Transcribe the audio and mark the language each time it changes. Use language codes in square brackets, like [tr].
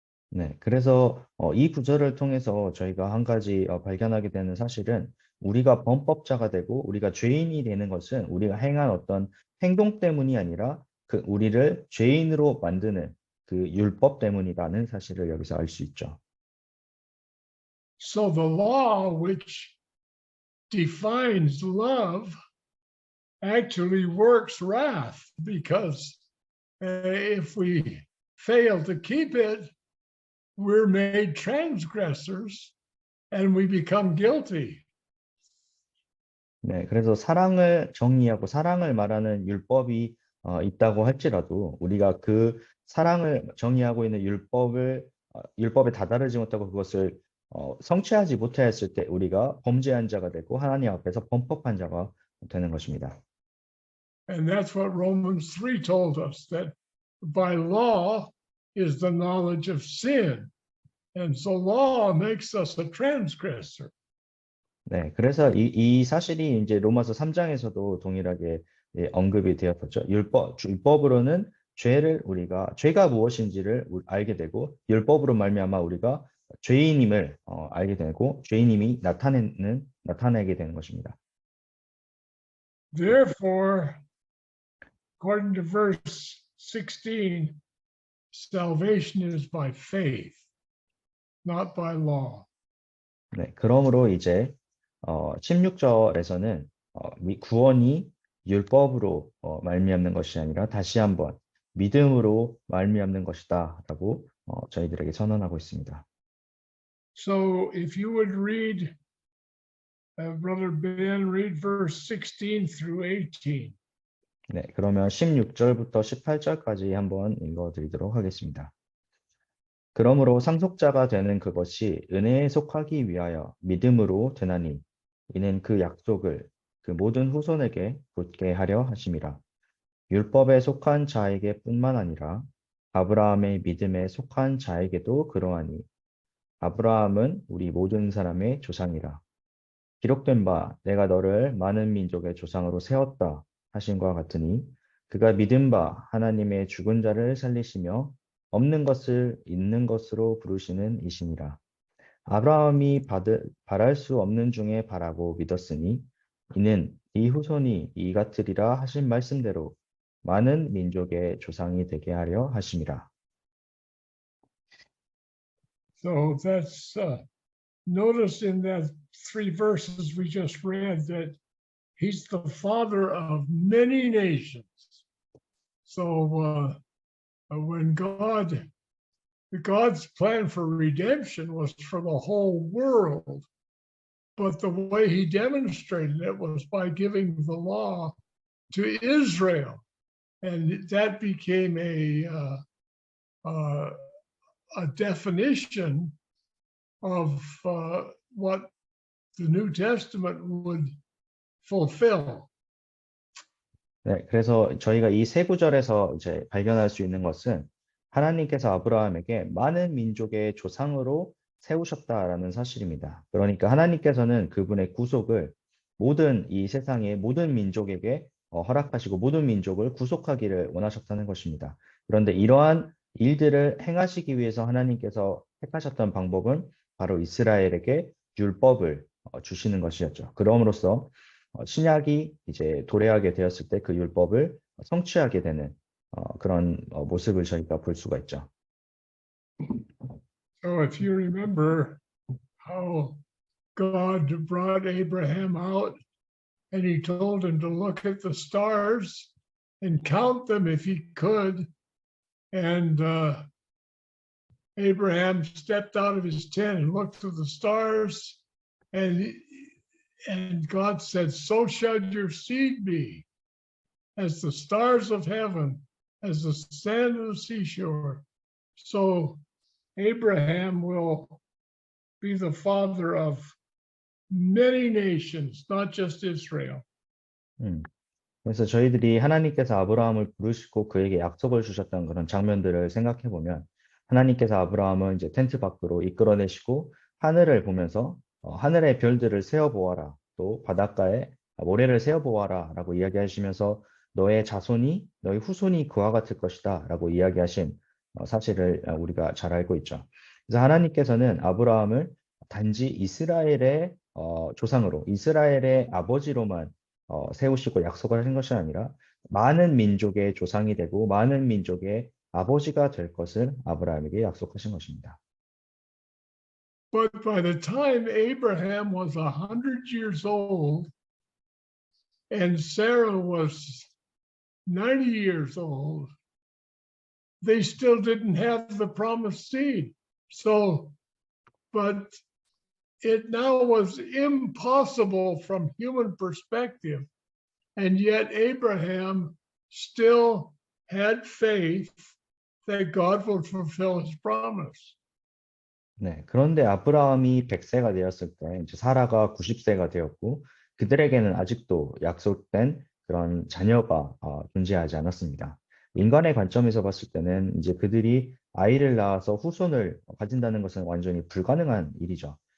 [ko] 네, 그래서 이 구절을 통해서 저희가 한 가지 발견하게 되는 사실은 우리가 범법자가 되고 우리가 죄인이 되는 것은 우리가 행한 어떤 행동 때문이 아니라 그 우리를 죄인으로 만드는 그 율법 때문이라는 사실을 여기서 알 수 있죠. [en] So the law which defines love actually works wrath because if we fail to keep it, we're made transgressors and we become guilty. [ko] 네, 그래서 사랑을 정의하고 사랑을 말하는 율법이 있다고 할지라도 우리가 그 사랑을 정의하고 있는 율법에 다다르지 못하고 그것을 성취하지 못하였을 때 우리가 범죄한 자가 되고 하나님 앞에서 범법한 자가 되는 것입니다. [en] And that's what Romans 3 told us, that by law is the knowledge of sin. And so law makes us a transgressor. [ko] 네, 그래서 이 사실이 이제 로마서 3장에서도 동일하게 언급이 되었었죠. 율법으로는 죄가 무엇인지를 알게 되고 율법으로 말미암아 우리가 죄인임을 알게 되고 죄인임이 나타내게 되는 것입니다. [en] Therefore, according to verse 16, salvation is by faith, not by law. [ko] 네, 그러므로 이제 16절에서는 구원이 율법으로 말미암는 것이 아니라 다시 한번 믿음으로 말미암는 것이다라고 저희들에게 선언하고 있습니다. [en] So if you would read, Brother Ben, read verse 16 through 18. [ko] 네, 그러면 16절부터 18절까지 한번 읽어드리도록 하겠습니다. 그러므로 상속자가 되는 그것이 은혜에 속하기 위하여 믿음으로 되나니 이는 그 약속을 그 모든 후손에게 붙게 하려 하심이라. 율법에 속한 자에게 뿐만 아니라 아브라함의 믿음에 속한 자에게도 그러하니 아브라함은 우리 모든 사람의 조상이라. 기록된 바 내가 너를 많은 민족의 조상으로 세웠다 하신과 같으니 그가 믿은 바 하나님의 죽은 자를 살리시며 없는 것을 있는 것으로 부르시는 이시니라. 아브라함이 바랄 수 없는 중에 바라고 믿었으니 이는 이 후손이 이 같으리라 하신 말씀대로 많은 민족의 조상이 되게 하려 하심이라. [en] So that's notice in that 3 verses we just read that he's the father of many nations. So when God's plan for redemption was for the whole world, but the way he demonstrated it was by giving the law to Israel, and that became a definition of what the New Testament would fulfill. [ko] 네, 그래서 저희가 이 세 구절에서 이제 발견할 수 있는 것은 하나님께서 아브라함에게 많은 민족의 조상으로 세우셨다라는 사실입니다. 그러니까 하나님께서는 그분의 구속을 모든 이 세상의 모든 민족에게 허락하시고 모든 민족을 구속하기를 원하셨다는 것입니다. 그런데 이러한 일들을 행하시기 위해서 하나님께서 택하셨던 방법은 바로 이스라엘에게 율법을 주시는 것이었죠. 그럼으로써 신약이 이제 도래하게 되었을 때 그 율법을 성취하게 되는 그런 모습을 저희가 볼 수가 있죠. [en] So if you remember how God brought Abraham out and he told him to look at the stars and count them if he could. And Abraham stepped out of his tent and looked at the stars, and God said, "So shall your seed be, as the stars of heaven, as the sand of the seashore." So Abraham will be the father of many nations, not just Israel. [ko] 그래서 저희들이 하나님께서 아브라함을 부르시고 그에게 약속을 주셨던 그런 장면들을 생각해 보면 하나님께서 아브라함을 이제 텐트 밖으로 이끌어내시고 하늘을 보면서 하늘의 별들을 세어 보아라, 또 바닷가에 모래를 세어 보아라라고 이야기하시면서 너의 자손이 너의 후손이 그와 같을 것이다라고 이야기하신 사실을 우리가 잘 알고 있죠. 그래서 하나님께서는 아브라함을 단지 이스라엘의 조상으로, 이스라엘의 아버지로만 세우시고 약속을 하신 것이 아니라 많은 민족의 조상이 되고 많은 민족의 아버지가 될 것을 아브라함에게 약속하신 것입니다. [en] But by the time Abraham was 100 years old and Sarah was 90 years old, they still didn't have the promised seed. So, but it now was impossible from human perspective. And yet Abraham still had faith that God would fulfill his promise. [ko] 네, 그런데 아브라함이 100세가 되었을 때 이제 사라가 90세가 되었고 그들에게는 아직도 약속된 그런 자녀가 존재하지 않았습니다. 인간의 관점에서 봤을 때는 이제 그들이 아이를 낳아서 후손을 가진다는 것은 완전히 불가능한 일이죠.